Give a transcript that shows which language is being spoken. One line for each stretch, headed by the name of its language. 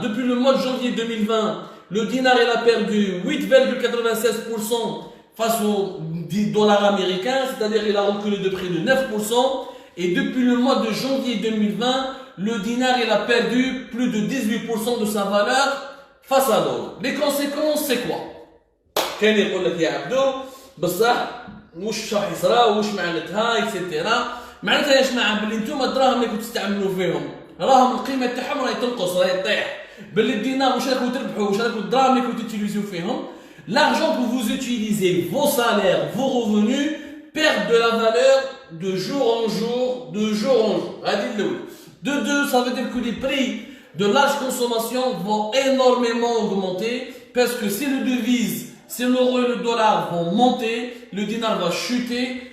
French: Depuis le mois de janvier 2020, le dinar, il a perdu 8,96% face au dollar américain, c'est-à-dire il a reculé de près de 9%. Et depuis le mois de janvier 2020, le dinar, il a perdu plus de 18% de sa valeur face à l'euro. Les conséquences, c'est quoi?
Arabic: كان يقول لك يا عبدو بصح واش راح يصرا واش معناتها اكسيتيرا. معناتها يا جماعه باللي نتوما الدراهم اللي كنتو تستعملوا فيهم راهم القيمه تاعهم راهي تنقص راهي تطيح. باللي الدينار واش راكم تربحوا واش راكم الدراهم اللي كنتو تيليزيو فيهم.
French: L'argent que vous utilisez, vos salaires, vos revenus perdent de la valeur de jour en jour, de jour en jour. De deux, ça veut dire que les prix de large consommation vont énormément augmenter parce que si le devise, si l'euro et le dollar vont monter, le dinar va chuter.